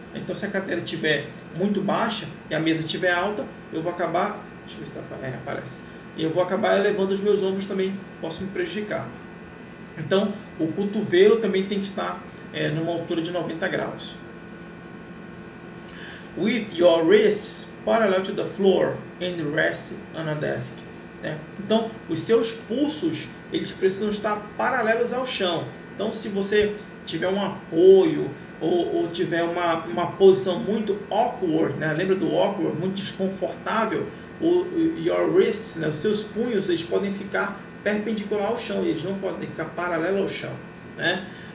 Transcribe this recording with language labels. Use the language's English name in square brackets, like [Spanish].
[Portuguese] Então, se a cadeira estiver muito baixa e a mesa estiver alta, eu vou acabar, deixa eu ver se aparece, eu vou acabar elevando os meus ombros também, posso me prejudicar. Então, o cotovelo também tem que estar numa altura de 90 graus. [English] With your wrists parallel to the floor and rest on a desk. [Portuguese] Então, os seus pulsos, eles precisam estar paralelos ao chão. Então, se você tiver um apoio ou tiver uma posição muito awkward, né? Lembra do awkward, muito desconfortável, [English] your wrists, [Portuguese] né? Os seus punhos, eles podem ficar perpendicular ao chão, e eles não podem ficar paralelo ao chão, né?